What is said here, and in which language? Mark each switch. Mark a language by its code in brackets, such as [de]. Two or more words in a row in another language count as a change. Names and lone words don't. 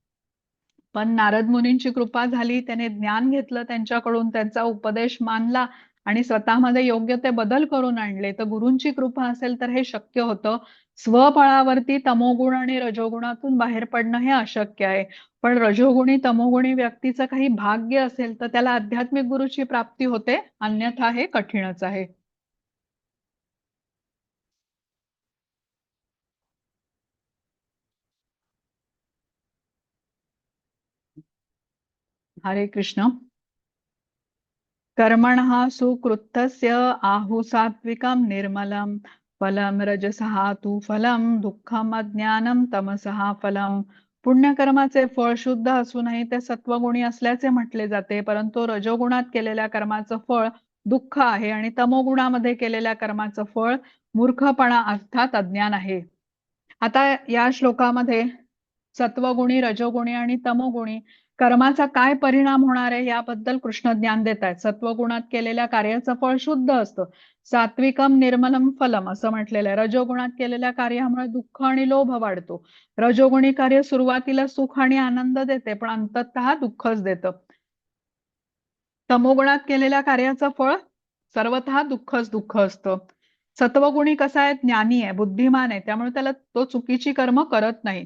[mr] पण नारद मुनींची कृपा झाली, त्याने ज्ञान घेतलं त्यांच्याकडून, त्यांचा उपदेश मानला आणि स्वतःमध्ये योग्य ते बदल करून आणले. तर गुरूंची कृपा असेल तर हे शक्य होतं. स्वबळावरती तमोगुण आणि रजोगुणातून बाहेर पडणं हे अशक्य आहे. पण रजोगुणी तमोगुणी व्यक्तीचं काही भाग्य असेल तर त्याला आध्यात्मिक गुरुची प्राप्ती होते, अन्यथा हे कठीणच आहे. हरे कृष्ण. [sa] कर्मणः सुकृतस्य आहु सात्विकं निर्मलं फलं रजसः तु फलं दुःखम अज्ञानम तमसः फलं. [mr] पुण्यकर्माचे फळ शुद्ध असूनही ते सत्वगुणी असल्याचे म्हटले जाते, परंतु रजोगुणात केलेल्या कर्माचं फळ दुःख आहे आणि तमोगुणामध्ये केलेल्या कर्माचं फळ मूर्खपणा अर्थात अज्ञान आहे. आता या श्लोकामध्ये सत्वगुणी, रजोगुणी आणि तमोगुणी कर्माचा काय परिणाम होणार आहे याबद्दल कृष्ण ज्ञान देत आहेत. सत्वगुणात केलेल्या कार्याचं फळ शुद्ध असतं. [sa] सात्विकम निर्मलम फलम असं म्हटलेलं आहे. [mr] रजोगुणात केलेल्या कार्यामुळे दुःख आणि लोभ वाढतो. रजोगुणी कार्य सुरुवातीला सुख आणि आनंद देते, पण अंततः दुःखच देतं. तमोगुणात केलेल्या कार्याचं फळ सर्वतः दुःखच दुःख असतं. सत्वगुणी कसा आहे, ज्ञानी आहे, बुद्धिमान आहे, त्यामुळे त्याला तो चुकीची कर्म करत नाही.